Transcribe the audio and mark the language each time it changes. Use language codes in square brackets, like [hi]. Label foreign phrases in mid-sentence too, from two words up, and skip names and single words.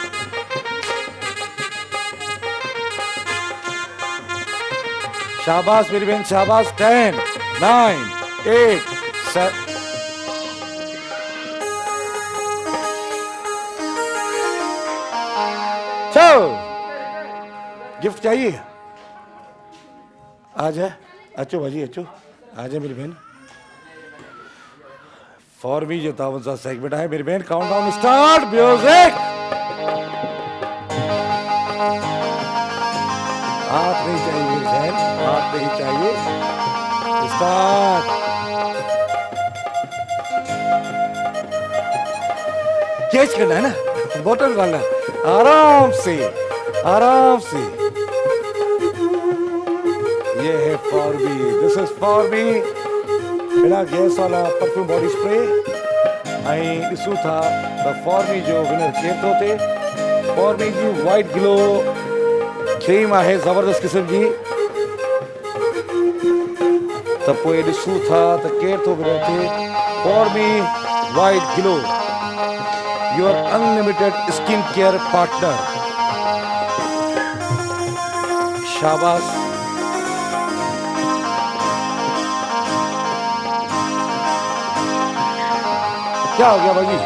[ur] شاباش میری بہن شاباش. 10 9 8 7۔ چلو گفٹ چاہیے? آ جائے, [sd] अचो भाजी अचो, [ur] آ جائے میری بہن. فار می جو تاون سا سیگمنٹ ہے میری بہن. [en] countdown start music. [ur] ہاتھ نہیں چاہیے میری بہن، ہاتھ نہیں چاہیے. स्टार्ट। کیچ کرنا ہے نا، بوتل ڈالنا، آرام سے آرام سے. یہ ہے فار می, [en] this is [ur] فار می بنا گیس والا [en] perfume body spray. [sd] ऐं ॾिसूं था त फॉर मी जो विनर केरु थो थिए। फॉर मी जी वाइट ग्लो क्रीम आहे ज़बरदस्त क़िस्म जी। त पोइ ॾिसूं था त केरु थो विनर थिए। [en] For Me White Glow, your unlimited skin care partner. [ur] شاباش کیا ہو گیا باجی?